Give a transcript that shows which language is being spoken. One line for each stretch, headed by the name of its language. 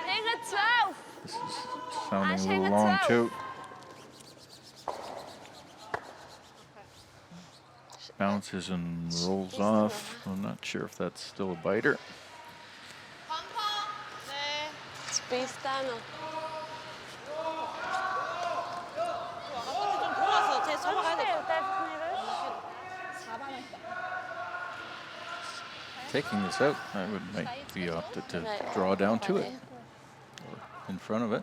English: This is sounding a little long too. Bounces and rolls off. I'm not sure if that's still a biter. Spist där nu.
Korean: 좀 돌아서 제 넘어가야 될 것 같아.
English: Taking this out, I would might be opted to draw down to it, or in front of it.